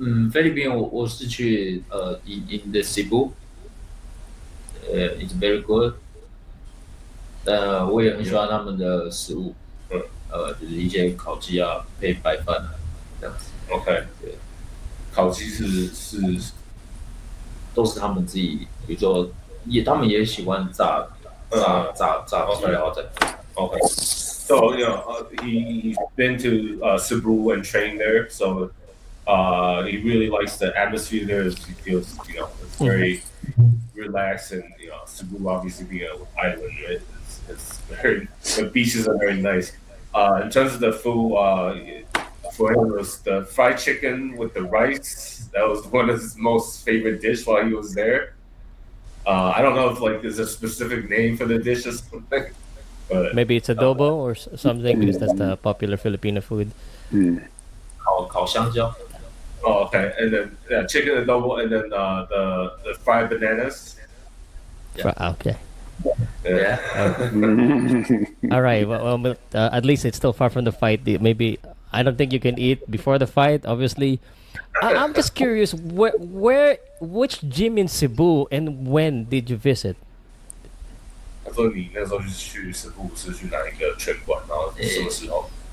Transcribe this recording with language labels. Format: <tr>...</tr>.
<zh>菲律宾我是去</zh> <en>in the Cebu，it's very good。</en> <zh>我也很喜欢他们的食物，就是一些烤鸡啊，配白饭啊，这样子。</zh> <en>OK，</en> <zh>对，烤鸡是都是他们自己，比如说他们也喜欢炸鸡，然后再</zh> <en>OK. So he's been to Cebu and trained there. So he really likes the atmosphere there. He feels it's very relaxed, and Cebu obviously being an island, right? It's very the beaches are very nice. In terms of the food, for him it was the fried chicken with the rice. That was one of his most favorite dish while he was there. I don't know if there's a specific name for the dish or something. But, Maybe it's adobo or something because that's the popular Filipino food.</en> <zh>烤香蕉。</zh> <en>Oh, okay. And then chicken adobo, and then the fried bananas. Okay. Yeah. All right. Well, at least it's still far from the fight. Maybe I don't think you can eat before the fight. Obviously, I'm just curious. Which gym in Cebu and when did you visit?</en> <zh>他说你那时候去食部是去哪一个拳馆，然后什么时候</zh>